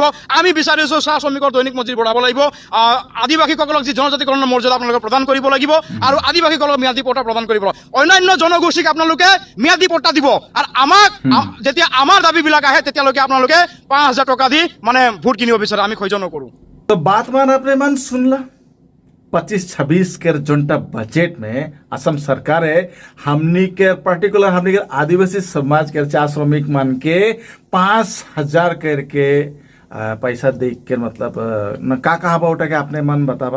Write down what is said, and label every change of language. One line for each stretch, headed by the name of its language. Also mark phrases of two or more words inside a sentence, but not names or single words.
Assamese: আমি বিচাৰিছোঁ চাহ শ্ৰমিকৰ দৈনিক মজুৰি বঢ়াব লাগিব। আদিবাসীসকলক যি জনজাতিকৰণৰ মৰ্যাদা আপোনালোকে প্ৰদান কৰিব লাগিব, আৰু আদিবাসীসকলক ম্যাদী পট্টা প্ৰদান কৰিব লাগিব। অন্যান্য জনগোষ্ঠীক আপোনালোকে ম্যাদী পট্টা দিব, আৰু আমাক যেতিয়া আমাৰ দাবীবিলাক আহে তেতিয়ালৈকে আপোনালোকে 5,000 টকা দি মানে ভোট কিনিব বিচাৰে। আমি সহ্য নকৰোঁ।
Sadri: तो बात मान आपने मन सुनला 25-26 के जोंटा बजट में असम सरकार है हमनी के पर्टिकुलर हमनी के आदिवासी समाज के चार श्रमिक मान के 5,000 करके पैसा दे के मतलब न का कहा उठा के अपने मन बतावा।